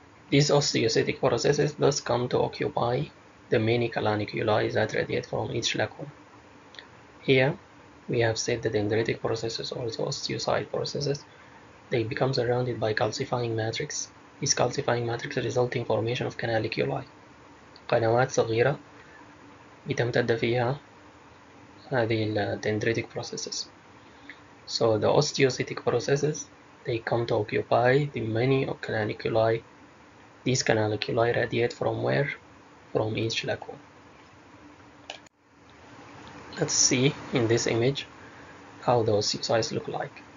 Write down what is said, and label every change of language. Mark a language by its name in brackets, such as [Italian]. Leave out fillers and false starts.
[English] These osteocytic processes thus come to occupy the many canaliculi that radiate from each lacunae. Here we have said the dendritic processes or the osteocyte processes, they become surrounded by calcifying matrix. These calcifying matrix result in formation of canaliculi. [Arabic] قنوات صغيرة بتمتد فيها هذه [English] dendritic processes. So the osteocytic processes, they come to occupy the many canaliculi. These canaliculi radiate from where? From each lacunae. Let's see in this image how the osteocytes look like.